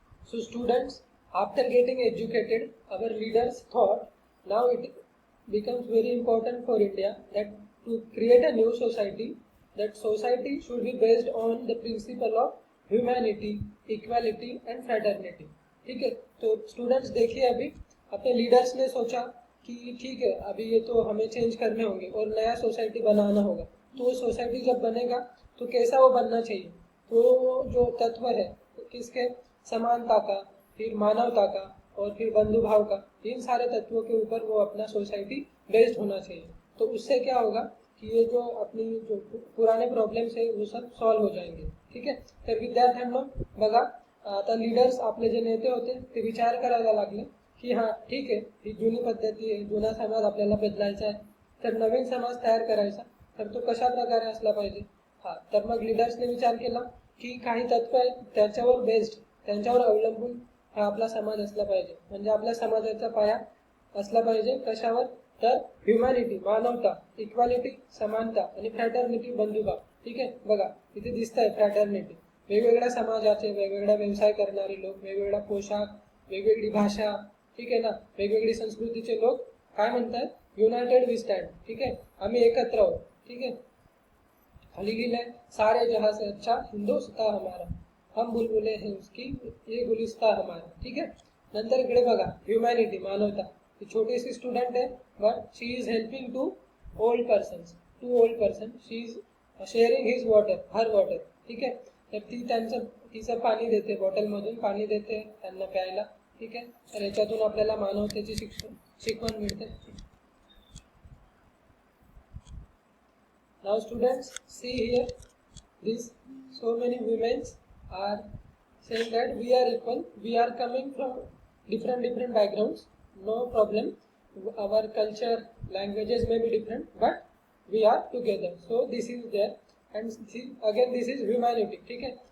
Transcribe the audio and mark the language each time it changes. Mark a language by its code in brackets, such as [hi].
[en] so students, after getting educated, our leaders thought now it becomes very important for India that to create a new society, that society should be based on the principle of humanity, equality and fraternity, [hi] ठीक है। तो students देखिए, अभी अपने leaders ने सोचा कि ठीक है, अभी ये तो हमें चेंज करने होंगे और नया सोसाइटी बनाना होगा। तो वो सोसाइटी जब बनेगा तो कैसा वो बनना चाहिए, तो जो तत्व है किसके, समानता का, फिर मानवता का और फिर बंधु भाव का, इन सारे तत्वों के ऊपर वो अपना सोसाइटी बेस्ड होना चाहिए। तो उससे क्या होगा कि ये जो अपनी जो पुराने प्रॉब्लेम्स है वो सब सॉल्व हो जाएंगे, [mr] ठीक आहे। तर विद्यार्थ्यांनो बघा, आता लीडर्स आपले जे नेते होते ते विचार करायला लागले की हां ठीक आहे, ही जुनी पद्धती आहे, जुना समाज आपल्याला बदलायचा आहे, तर नवीन समाज तयार करायचा, तर तो कशा प्रकारे असला पाहिजे। हां, तर मग लीडर्सने विचार केला की काही तत्व आहेत त्याच्यावर बेस्ड, त्यांच्यावर अवलंबून हा आपला समाज असला पाहिजे, म्हणजे आपल्या समाजाचा पाया असला पाहिजे कशावर, तर ह्युमॅनिटी, मानवता, इक्वालिटी, समानता आणि फ्रॅटर्निटी, बंधुभाव, ठीक आहे। बघा इथे दिसतंय फ्रॅटर्निटी, वेगवेगळ्या समाजाचे, वेगवेगळा व्यवसाय करणारे लोक, वेगवेगळा पोशाख, वेगवेगळी भाषा, ठीक आहे ना, वेगवेगळी संस्कृतीचे लोक काय म्हणतात, [en] united we stand, [mr] ठीक आहे, आम्ही एकत्र आहोत, ठीक आहे। [hi] खाली लिहिलंय, सारे जहां से अच्छा हिंदुस्तान हमारा, हम बुलबुले हैं उसकी, ये गुलिस्ता हमारा, ठीक है। [mr] नंतर इकडे बघा, ह्युमॅनिटी, मानवता, ही छोटी सी स्टुडंट आहे [en] but she is helping to old person, she is sharing his water, her water, [mr] ठीक आहे। तर ती तिचं पाणी देते, बॉटलमधून पाणी देते त्यांना प्यायला, ठीक आहे। तर याच्यातून आपल्याला मानवतेची शिकवण मिळते। [en] Now students, see here, this so many women are saying that we are equal, we are coming from different backgrounds, no problem, our culture, languages may be different, but we are together, so this is there, and see, again this is humanity, [hi] ठीक है।